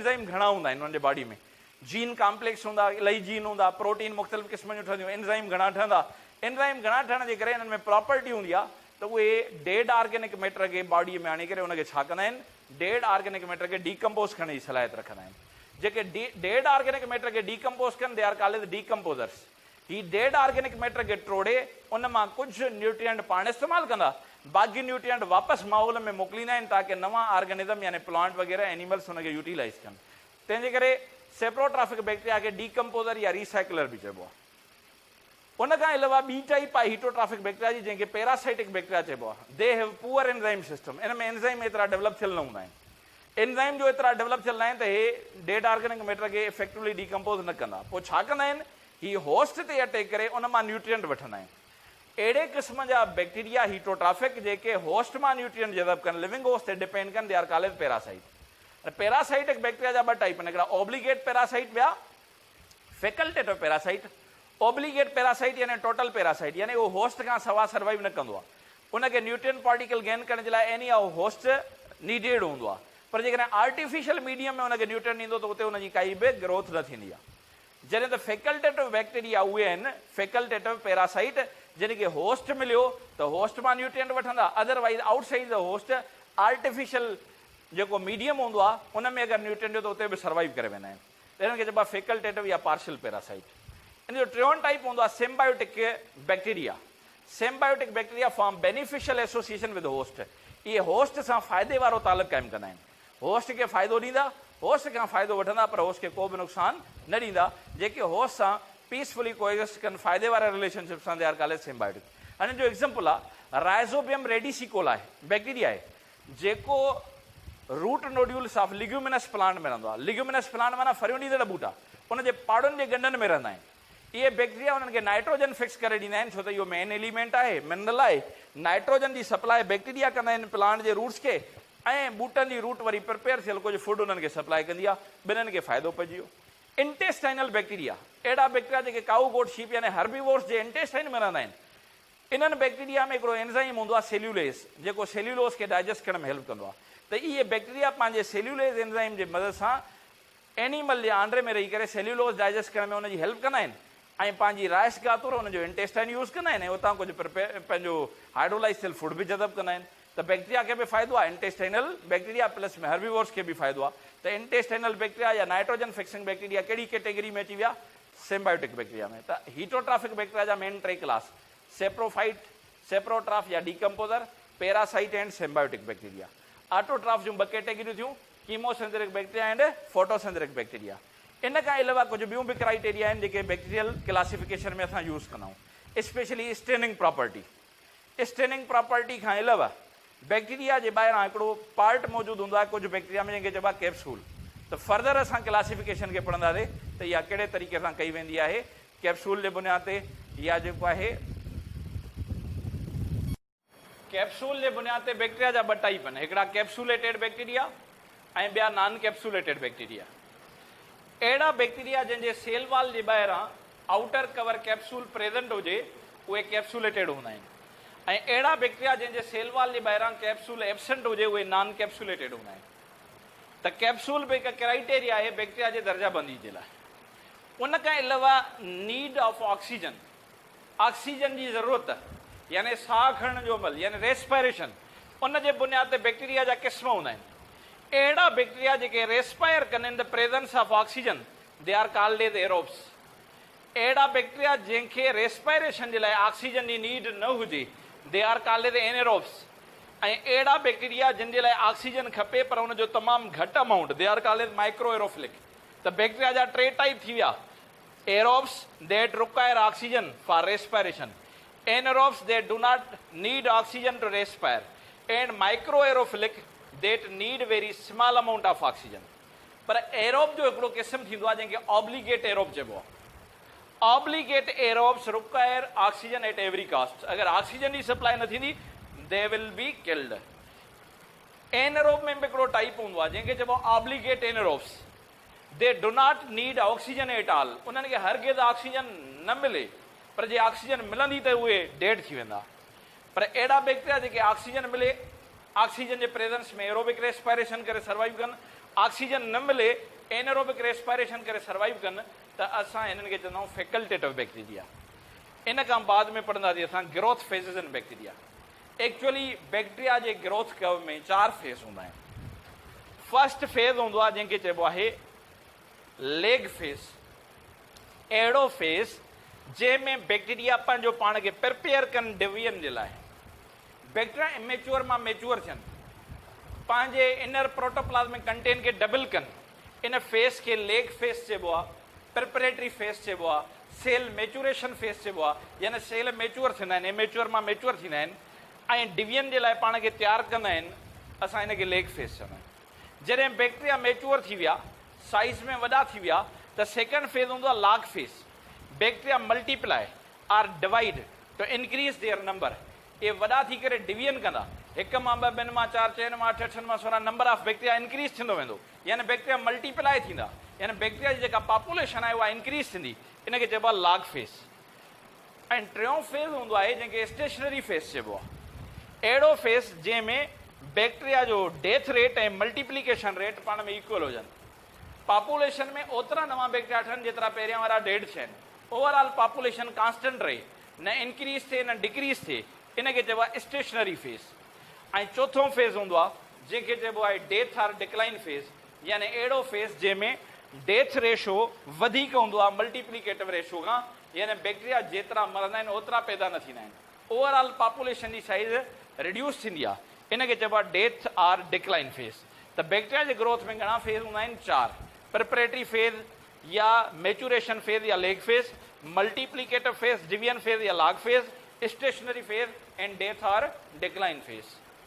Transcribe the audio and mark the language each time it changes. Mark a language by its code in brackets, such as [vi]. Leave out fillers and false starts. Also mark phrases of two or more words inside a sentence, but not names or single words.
[sd] एंजाइम घणा हूंदा आहिनि हुननि जे बॉडी में, [en] gene complex [sd] हूंदा, इलाही जीन हूंदा, प्रोटीन मुख़्तलिफ़ क़िस्म जूं ठहंदियूं, एंजाइम घणा ठहंदा। एंजाइम घणा ठहण जे करे हिननि में प्रॉपर्टी हूंदी आहे त उहे [en] dead organic matter [sd] खे बॉडीअ में आणे करे उनखे छा कंदा आहिनि, [en] dead organic matter [sd] खे डीकम्पोज करण जी सलाहियत रखंदा आहिनि। जेके [en] dead organic matter [sd] खे डीकम्पोज कनि, [en] they are called decomposers. [sd] ही [en] dead organic matter [sd] खे टोड़े उन मां कुझु न्यूट्रिएंट पाण इस्तेमालु कंदा, बाक़ी न्यूट्रिएंट वापसि माहौल में मोकिलींदा आहिनि ताकी नवां ऑर्गेनिज़म यानी प्लांट वग़ैरह एनिमल्स हुनखे यूटिलाइज़ कनि। तंहिंजे करे [en] saprotrophic bacteria [sd] खे डीकम्पोज़र या रिसाइकलर बि चइबो आहे। उन खां अलावा ॿी टाइप आहे [en] heterotrophic bacteria [sd] जी, जंहिंखे [en] parasitic bacteria [sd] चइबो आहे। [en] they have poor enzyme system. [sd] इन में एंजाइम एतिरा डेवलप थियल न हूंदा आहिनि, एंजाइम जो एतिरा डेवलप थियल न आहिनि त हे [en] dead organic matter [sd] खे [en] effectively decompose [sd] न कंदा। पोइ छा कंदा आहिनि, ही होस्ट ते अटैक करे उन मां न्यूट्रिएंट वठंदा आहिनि। अहिड़े क़िस्म जा [en] bacteria heterotrophic [sd] जेके होस्ट मां न्यूट्रिएंट जज़ब कनि, [en] living host [sd] ते डिपेंड कनि, [en] they are called parasite. parasitic bacteria [sd] जा 2 टाइप आहिनि, हिकिड़ा [en] obligate parasite, [sd] ॿिया [en] facultative parasite. obligate parasite [sd] यानी [en] total parasite, [sd] यानी उहो होस्ट खां सवा सर्वाइव न कंदो आहे, उनखे [en] nutrient particle gain [sd] करण जे लाइ एनी उहो [en] host needed [sd] हूंदो आहे। पर जेकॾहिं [en] artificial medium [sd] में उनखे न्यूट्रिएंट ॾींदो त उते उनजी काई बि ग्रोथ न थींदी आहे। जॾहिं त [en] facultative bacteria [sd] उहे आहिनि, [en] facultative parasite, [sd] जिनखे होस्ट मिलियो त होस्ट मां न्यूट्रिएंट वठंदा, [en] otherwise outside the host artificial [sd] जेको मीडियम हूंदो आहे उन में अगरि न्यूट्रिएंट ॾियो त उते बि सर्वाइव करे वेंदा आहिनि। हिनखे चइबो आहे फैकल्टेटिव या [en] partial parasite. [sd] इन जो टियों टाइप हूंदो आहे [en] symbiotic bacteria. symbiotic bacteria form beneficial association with host. [sd] इहे होस्ट सां फ़ाइदे वारो तालुक़ क़ाइमु कंदा आहिनि, होस्ट खे फ़ाइदो ॾींदा, होस्ट खां फ़ाइदो वठंदा, पर होस्ट खे को बि नुक़सान न ॾींदा। जेके होस्ट सां [en] peacefully coexist [sd] कनि, फ़ाइदे वारे रिलेशनशिप सां, [en] they are called symbiotic. [sd] हाणे जो एग्ज़ाम्पल आहे राइज़ोबियम रेडिसिकोला आहे, बैक्टीरिया आहे जेको [en] root nodules of leguminous plant [sd] में रहंदो आहे। [en] leguminous plant [sd] माना फरियूं ॾींदड़ ॿूटा, उनजे पाड़ुनि जे गंढनि में रहंदा आहिनि। ये बैक्टीरिया उन्हनि खे [en] nitrogen fix [sd] करे ॾींदा आहिनि, छो त इहो [en] main element [sd] आहे, मिनरल आहे। नाइट्रोजन जी [en] supply bacteria [sd] कंदा आहिनि प्लांट जे रूट्स खे, ऐं बूटनि जी रूट वरी प्रिपेयर थियल कुझु फूड उन्हनि खे सप्लाई कंदी आहे, ॿिन्हिनि खे फ़ाइदो पइजी वियो। [en] intestinal bacteria, [sd] अहिड़ा बैक्टीरिया जेके [en] cow goat sheep [sd] यानी हर्बीवोर्स जे इंटेस्टाइन में रहंदा आहिनि। इन्हनि बैक्टीरिया में हिकिड़ो एंजाइम हूंदो आहे सेल्यूलेज, जेको सेल्यूलोस खे डाइजेस्ट करण में हेल्प कंदो आहे। त इहे बैक्टीरिया पंहिंजे [en] cellulase enzyme [sd] जे मदद सां एनिमल जे आंडे में रही करे [en] cellulose digest [sd] करण में उनजी हेल्प कंदा आहिनि, ऐं पंहिंजी राइस गातुर उनजो [en] intestine use [sd] कंदा आहिनि, ऐं उतां कुझु पंहिंजो हाइड्रोलाइज़ थियल फूड बि जज़ब कंदा आहिनि। त बैक्टीरिया खे बि फ़ाइदो आहे, [en] intestinal bacteria plus [sd] में हर्बीवोर्स खे बि फ़ाइदो आहे। त [en] intestinal bacteria [sd] या [en] nitrogen fixing bacteria [sd] कहिड़ी कैटेगरी में अची विया? [en] symbiotic bacteria [sd] में। त [en] heterotrophic bacteria [sd] जा [en] main 3 class, saprophyte, saprotroph [sd] या [en] decomposer, parasite and symbiotic bacteria. [sd] ऑटोट्राफ जूं 2 कैटेगरियूं थियूं, [en] chemosynthetic bacteria and photosynthetic bacteria. [sd] इन खां अलावा कुझु ॿियूं बि क्राइटेरिया आहिनि जेके [en] bacterial classification [sd] में असां यूज़ कंदा आहियूं, [en] specially staining property. staining property [sd] खां अलावा बैक्टीरिया जे ॿाहिरां हिकिड़ो पार्ट मौजूदु हूंदो आहे कुझु बैक्टीरिया में, जंहिंखे चइबो आहे कैप्सूल। त फर्दर असां क्लासिफिकेशन खे पढ़ंदासीं त इहा कहिड़े तरीक़े सां कई वेंदी आहे, कैप्सूल जे बुनियाद ते या जेको आहे कैप्सूल जे बुनियाद ते बैक्टीरिया जा 2 टाइप आहिनि, हिकिड़ा [en] capsulated bacteria [sd] ऐं ॿिया [en] non capsulated bacteria. [sd] अहिड़ा बैक्टीरिया जंहिंजे [en] cell wall [sd] जे ॿाहिरां [en] outer cover capsule present [sd] हुजे उहे कैप्सूलेटेड हूंदा आहिनि, ऐं अहिड़ा बैक्टीरिया जंहिंजे [en] cell wall [sd] जे ॿाहिरां [en] capsule absent [sd] हुजे उहे [en] non capsulated [sd] हूंदा आहिनि। त कैप्सूल बि हिकु क्राइटेरिया आहे बैक्टीरिया जे दर्जाबंदी जे लाइ। उन खां अलावा [en] need of oxygen, [sd] ऑक्सीजन जी ज़रूरत यानी साह खणण जो अमल यानी रेस्पायरेशन, उन जे बुनियाद ते बैक्टीरिया जा क़िस्म हूंदा आहिनि। अहिड़ा बैक्टीरिया जेके रेस्पायर कनि [en] in the presence of oxygen they are called as aerobes. [sd] अहिड़ा बैक्टीरिया जंहिंखे रेस्पायरेशन जे लाइ ऑक्सीजन जी नीड न हुजे [en] they are called as anaerobes. [sd] ऐं अहिड़ा बैक्टीरिया जिन जे लाइ ऑक्सीजन खपे पर उनजो तमामु घटि अमाउंट [en] they are called as micro aerophilic. [sd] त बैक्टीरिया जा 3 टाइप थी विया, [en] aerobes that require oxygen for respiration, anaerobes that do not need oxygen to respire, and microaerophilic that need very small amount of oxygen. [sd] पर एरोब जो हिकिड़ो क़िस्म थींदो आहे जंहिंखे [en] obligate aerobe [sd] चइबो आहे। [en] obligate aerobes require oxygen at every cost. [sd] अगरि ऑक्सीजन जी सप्लाई न थींदी [en] they will be killed. [sd] एनएरोब में बि हिकिड़ो टाइप हूंदो आहे जंहिंखे चइबो आहे [en] obligate anaerobes, they do not need oxygen at all. [sd] उन्हनि खे हरगिज़ ऑक्सीजन न मिले, पर जे ऑक्सीजन मिलंदी त उहे डेड थी वेंदा। पर अहिड़ा बैक्टीरिया जेके ऑक्सीजन मिले, ऑक्सीजन जे प्रेजेंस में [en] aerobic respiration [sd] करे सर्वाइव कनि, ऑक्सीजन न मिले [en] anaerobic respiration [sd] करे सर्वाइव कनि, त असां हिननि खे चवंदा आहियूं [en] facultative bacteria. [sd] इन खां बाद में पढ़ंदासीं असां [en] growth phases in bacteria. actually bacteria [sd] जे [en] growth curve [sd] में 4 फेज़ हूंदा आहिनि। [en] first phase [sd] हूंदो आहे जंहिंखे चइबो आहे [en] lag phase. [sd] अहिड़ो फेज़ जंहिंमें बैक्टीरिया पंहिंजो पाण खे प्रिपेयर कनि डिवीजन जे लाइ। बैक्टीरिया इमेच्योर मां मेच्योर थियनि, पंहिंजे [en] inner protoplasmic content [sd] खे डबल कनि, इन फेज़ खे [en] lag phase [sd] चइबो आहे, [en] preparatory phase [sd] चइबो आहे, [en] cell maturation phase [sd] चइबो आहे, यानी [en] cell mature [sd] थींदा आहिनि, इमेच्योर मां मेच्योर थींदा आहिनि ऐं डिवीजन जे लाइ पाण खे तयारु कंदा आहिनि, असां हिनखे [en] lag phase [sd] चवंदा आहियूं। जॾहिं बैक्टीरिया मेच्योर थी विया, साइज़ में वॾा थी विया, त [en] second phase [sd] हूंदो आहे [en] log phase. bacteria multiply or divide to increase their number. [sd] ये वॾा थी करे डिवीजन कंदा, 1 मां 2, 2 मां 4, 4 मां 8, 8 मां 16 [en] number of bacteria increase [sd] थींदो वेंदो, यानी [en] bacteria multiply [sd] थींदा, यानी बैक्टीरिया जी जेका पॉपुलेशन आहे उहा इंक्रीज थींदी। इनखे चइबो आहे [en] log phase. [sd] ऐं टियों फेज़ हूंदो आहे जंहिंखे [en] stationary phase [sd] चइबो आहे। अहिड़ो फेज़ जंहिंमें बैक्टीरिया जो [en] death rate [sd] ऐं [en] multiplication rate [sd] पाण में इक्वल हुजनि। पॉपुलेशन में ओतिरा नवां बैक्टीरिया ठहनि जेतिरा पहिरियां वारा डेड थियनि, [en] overall population constant [sd] रहे, न इंक्रीज थिए न डिक्रीज थिए, इनखे चइबो आहे [en] stationary phase. [sd] ऐं चौथों फेज़ हूंदो आहे जंहिंखे चइबो आहे [en] death or decline phase, [sd] यानी अहिड़ो फेज़ जंहिंमें [en] death ratio [sd] वधीक हूंदो आहे [en] multiplicative ratio [sd] खां, यानी बैक्टीरिया जेतिरा मरंदा आहिनि ओतिरा पैदा न थींदा आहिनि, [en] overall population [sd] जी साइज़ रिड्यूस थींदी आहे, इनखे चइबो आहे [en] death or decline phase. [sd] त बैक्टीरिया जे ग्रोथ में घणा फेज़ हूंदा आहिनि? 4। [en] preparatory phase ya maturation phase ya lag phase, multiplicative phase, division phase ya log phase, stationary phase and death or decline phase.